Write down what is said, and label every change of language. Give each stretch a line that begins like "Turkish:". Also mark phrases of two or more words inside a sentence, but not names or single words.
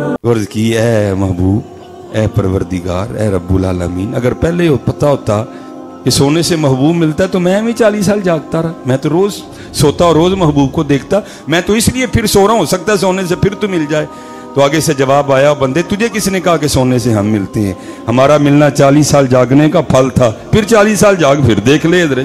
Urdu: عرض کی اے محبوب، اے پروردگار، اے
Arabic: رب العالمين,
Urdu: اگر پہلے پتہ ہوتا کہ سونے سے محبوب ملتا ہے تو میں بھی 40 سال جاگتا رہا. میں تو روز سوتا اور روز محبوب کو دیکھتا، میں تو اس لیے پھر سو رہا ہوں، ہو سکتا ہے سونے سے پھر تو مل جائے. تو آگے سے جواب آیا، بندے تجھے کس نے کہا کہ سونے سے ہم ملتے ہیں? ہمارا ملنا 40 سال جاگنے کا پھل تھا، پھر 40 سال جاگ پھر دیکھ لے ادھر.